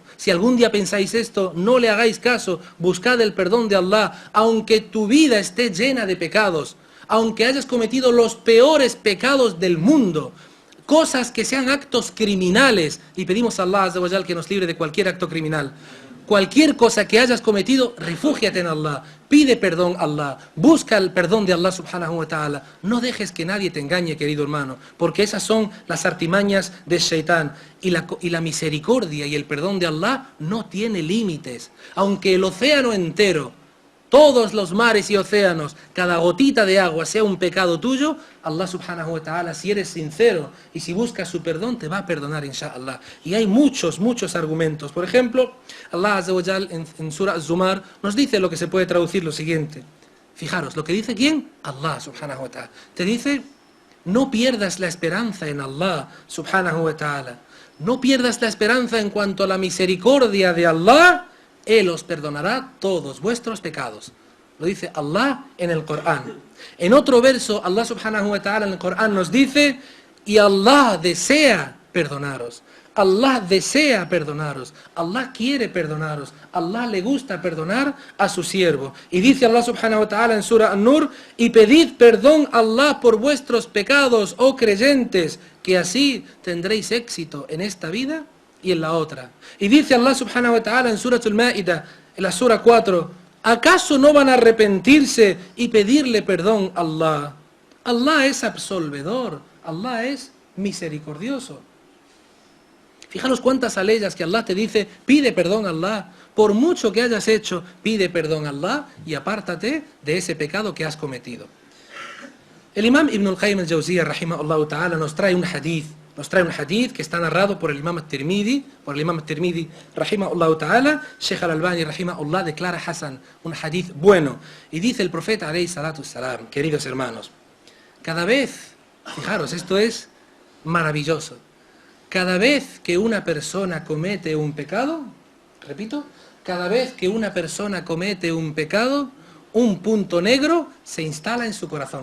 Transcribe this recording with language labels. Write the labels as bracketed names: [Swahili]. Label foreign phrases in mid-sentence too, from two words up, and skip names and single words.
[Spanish] Si algún día pensáis esto, no le hagáis caso. Buscad el perdón de Allah, aunque tu vida esté llena de pecados, aunque hayas cometido los peores pecados del mundo, cosas que sean actos criminales, y pedimos a [Arabic] الله عز وجل [Spanish] que nos libre de cualquier acto criminal. Cualquier cosa que hayas cometido, refúgiate en Allah, pide perdón a Allah, busca el perdón de [Arabic] الله سبحانه وتعالى. [Spanish] No dejes que nadie te engañe, querido hermano, porque esas son las artimañas de Shaitán. Y la misericordia y el perdón de Allah no tiene límites. Aunque el océano entero, todos los mares y océanos, cada gotita de agua sea un pecado tuyo, [Arabic] الله سبحانه وتعالى, [Spanish] si eres sincero y si buscas su perdón, te va a perdonar, inshallah. Y hay muchos argumentos. Por ejemplo, [Arabic] الله عز وجل [Spanish] en Surah Az-Zumar nos dice lo que se puede traducir lo siguiente. Fijaros, lo que dice ¿quién? [Arabic] الله سبحانه وتعالى. [Spanish] Te dice: no pierdas la esperanza en [Arabic] الله سبحانه وتعالى. [Spanish] No pierdas la esperanza en cuanto a la misericordia de Allah. Él os perdonará todos vuestros pecados. Lo dice Allah en el Corán. En otro verso, [Arabic] الله سبحانه وتعالى [Spanish] en el Corán nos dice: y Allah desea perdonaros. Allah desea perdonaros. Allah quiere perdonaros. Allah le gusta perdonar a su siervo. Y dice [Arabic] الله سبحانه وتعالى [Spanish] en Surah An-Nur: y pedid perdón a Allah por vuestros pecados, oh creyentes, que así tendréis éxito en esta vida y en la otra. Y dice [Arabic] الله سبحانه وتعالى [Spanish] en Surah Al-Ma'idah, en la Surah 4: ¿acaso no van a arrepentirse y pedirle perdón a Allah? Allah es absolvedor, Allah es misericordioso. Fijaros cuántas aleyas que Allah te dice: pide perdón a Allah. Por mucho que hayas hecho, pide perdón a Allah y apártate de ese pecado que has cometido. El imam Ibn al-Qayyim al-Jawziyya, [Arabic] رحمه الله تعالى, [Spanish] nos trae un hadith que está narrado por el imam al-Tirmidhi, [Arabic] رحمه الله تعالى. [Spanish] Sheikh al-Albani, rahimahullah, declara Hasan, un hadith bueno. Y dice el profeta, [Arabic] عليه الصلاة السلام, [Spanish] queridos hermanos, cada vez, fijaros, esto es maravilloso, cada vez que una persona comete un pecado, repito, cada vez que una persona comete un pecado, un punto negro se instala en su corazón.